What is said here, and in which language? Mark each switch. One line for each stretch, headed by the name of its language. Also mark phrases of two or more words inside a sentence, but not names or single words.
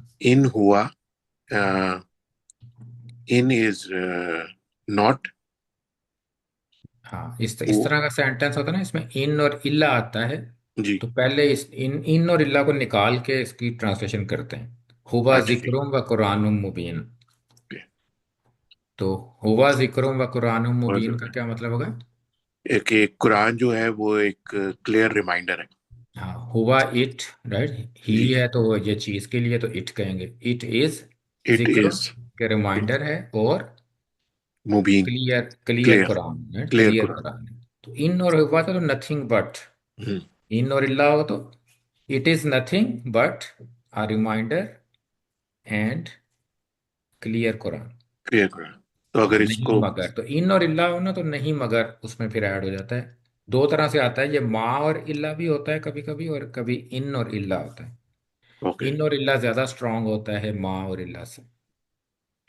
Arabic: إن هو,
English: in is not.
Hindi: हाँ वो इस तरह का सेंटेंस होता है ना, इसमें इन और इल्ला आता है। जी। तो पहले इस इन इन और इल्ला को निकाल के इसकी ट्रांसलेशन करते हैं। हुवा अच्छा जी।
Arabic: ذكر وقرآن مبين.
Hindi: ओके।
Arabic: तो هو ذكر وقرآن
Hindi: और मुबीन जो का क्या मतलब होगा? एक कुरान जो है वो एक
English: clear reminder
Hindi: है। हाँ हुआ
English: it, right, he
Hindi: जी। है तो वो ये चीज के लिए तो इट कहेंगे।
English: it is
Hindi: इट जिक्र इज के रिमाइंडर है, और मुबीन।
English: clear clear
Hindi: क्लियर। कुरान, राइट, क्लियर क्लियर कुरान। कुरान है। तो इन और हुआ था तो
English: nothing but,
Hindi: हम्म। इन और इल्ला हो तो
English: it is nothing but a reminder and clear Quran.
Hindi: क्लियर कुरान। तो हाँ अगर नहीं इसको मगर, तो इन और इल्ला हो ना तो नहीं मगर उसमें फिर ऐड हो जाता है। दो तरह से आता है ये, माँ और इल्ला भी होता है कभी कभी, और कभी इन और इल्ला होता है। ओके। इन और इल्ला ज्यादा स्ट्रांग होता है माँ और इल्ला से।